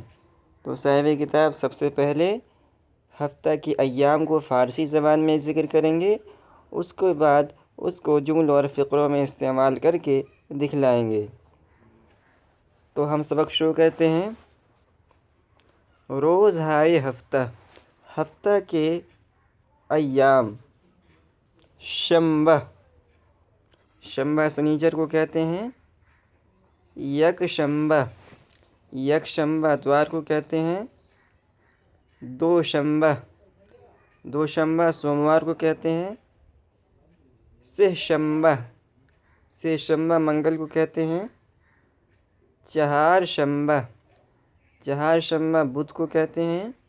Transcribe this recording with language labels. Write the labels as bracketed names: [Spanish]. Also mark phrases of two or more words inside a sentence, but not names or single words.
[Urdu] تو صاحب کتاب سب سے پہلے ہفتہ کے ایام کو فارسی زبان میں ذکر کریں گے، اس کے بعد اس کو جملوں اور فقروں میں استعمال کر کے دکھلائیں گے۔ تو ہم سبق شروع کرتے ہیں۔ [Persian] روز ہائے ہفتہ، [Urdu] ہفتہ کے ایام۔ شنبہ، شنبہ سنیچر کو کہتے ہیں۔ [Persian] یک شنبہ، یک شنبہ [Urdu] اتوار کو کہتے ہیں۔ [Persian] دو شنبہ، دو شنبہ [Urdu] سوموار کو کہتے ہیں۔ [Persian] سہ شنبہ، سہ شنبہ [Urdu] منگل کو کہتے ہیں۔ [Persian] چہار شنبہ، چہار شنبہ [Urdu] بدھ کو کہتے ہیں۔